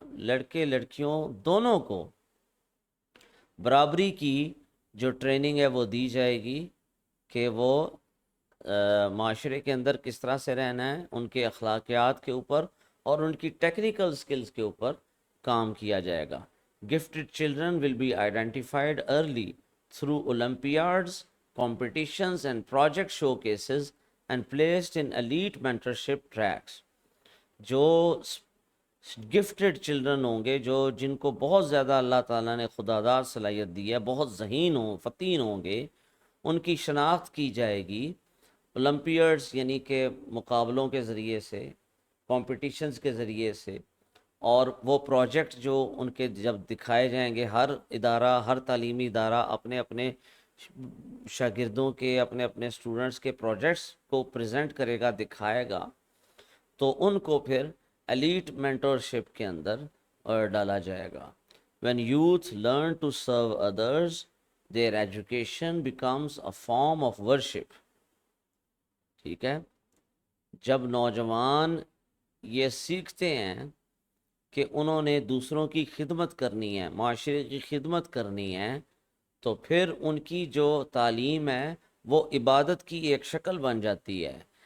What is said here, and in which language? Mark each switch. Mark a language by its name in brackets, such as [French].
[Urdu] لڑکے لڑکیوں دونوں کو برابری کی جو ٹریننگ ہے وہ دی جائے گی کہ وہ معاشرے کے اندر کس طرح سے رہنا ہے، ان کے اخلاقیات کے اوپر اور ان کی ٹیکنیکل سکلز کے اوپر کام کیا جائے گا. [English] Gifted children will be identified early through olympiads, competitions and project showcases and placed in elite mentorship tracks. [Urdu] جو گفٹڈ چلڈرن ہوں گے، جن کو بہت زیادہ اللہ تعالیٰ نے خداداد صلاحیت دی ہے، بہت ذہین ہوں، فطین ہوں گے، ان کی شناخت کی جائے گی اولمپیڈز یعنی کہ مقابلوں کے ذریعے سے، کمپٹیشنز کے ذریعے سے، اور وہ پروجیکٹ جو ان کے جب دکھائے جائیں گے، ہر ادارہ، ہر تعلیمی ادارہ اپنے اپنے شاگردوں کے، اپنے اپنے اسٹوڈنٹس کے پروجیکٹس کو پریزنٹ کرے گا، دکھائے گا، تو ان کو پھر ایلیٹ مینٹورشپ کے اندر ڈالا جائے گا. [English] When youth learn to serve others, their education becomes a form of worship. [Urdu] ٹھیک ہے، جب نوجوان یہ سیکھتے ہیں کہ انہوں نے دوسروں کی خدمت کرنی ہے، معاشرے کی خدمت کرنی ہے، تو پھر ان کی جو تعلیم ہے وہ عبادت کی ایک شکل بن جاتی ہے.